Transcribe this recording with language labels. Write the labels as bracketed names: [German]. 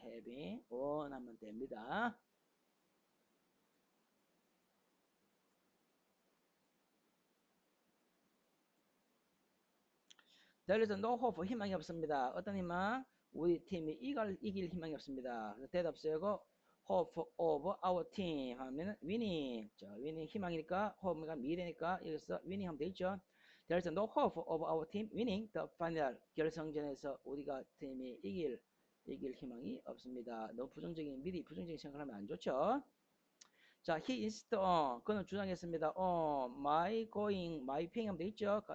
[English] having won [Korean] 하면 됩니다. [English] There is no hope. [Korean] 희망이 없습니다. 어떤 희망? 우리 팀이 이길 희망이 없습니다. 대답 쓰고 hope of our team 하면 winning. 자, winning 희망이니까 hope가 미래니까 여기서 winning 하면 되겠죠. [English] There is no hope of our team winning the final. [Korean] 결승전에서 우리가 팀이 이길 희망이 없습니다. 너무 미리 부정적인 생각을 하면 안 좋죠. 자, [English] he insist [Korean] 그는 주장했습니다. [English] my going, my paying [Korean] 하면 되겠죠.